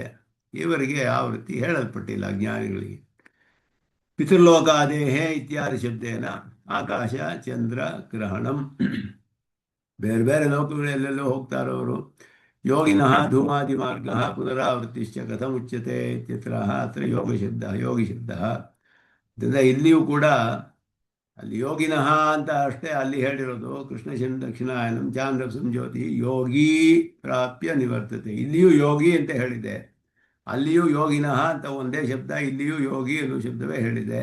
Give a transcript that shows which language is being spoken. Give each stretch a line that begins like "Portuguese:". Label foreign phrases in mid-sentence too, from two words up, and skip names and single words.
Kannada: ಇವರಿಗೆ ಆವೃತ್ತಿ ಹೇಳಲ್ಪಟ್ಟಿಲ್ಲ ಜ್ಞಾನಿಗಳಿಗೆ.
Sanskrit: ಪಿತೃಲೋಕಾದೇಹೇ ಇತ್ಯಾದಿ ಶಬ್ದೇನ ಆಕಾಶ ಚಂದ್ರ ಗ್ರಹಣಂ.
Kannada: ಬೇರೆ ಬೇರೆ ಲೋಕಗಳೆಲ್ಲೆಲ್ಲೋ ಹೋಗ್ತಾರೋ ಅವರು.
Sanskrit: ಯೋಗಿನಃ ಧೂಮಾದಿ ಮಾರ್ಗ ಪುನರಾವೃತ್ತಿಶ್ಚ ಕಥಮುಚ್ಯತೆ ಇತ್ಯತ್ರ ಅತ್ರ ಯೋಗಿ ಶಬ್ದ.
Kannada: ಇದರಿಂದ ಇಲ್ಲಿಯೂ ಕೂಡ ಅಲ್ಲಿ ಯೋಗಿನಃ ಅಂತ ಅಷ್ಟೇ ಅಲ್ಲಿ ಹೇಳಿರೋದು.
Sanskrit: ಕೃಷ್ಣ ದಕ್ಷಿಣಾಯನಂ ಚಾಂದ್ರ ಸಂಜ್ಯೋತಿ ಯೋಗಿ ಪ್ರಾಪ್ಯ ನಿವರ್ತತೆ.
Kannada: ಇಲ್ಲಿಯೂ ಯೋಗಿ ಅಂತ ಹೇಳಿದೆ, ಅಲ್ಲಿಯೂ ಯೋಗಿನಃ ಅಂತ ಒಂದೇ ಶಬ್ದ, ಇಲ್ಲಿಯೂ ಯೋಗಿ ಅನ್ನೋ ಶಬ್ದವೇ ಹೇಳಿದೆ.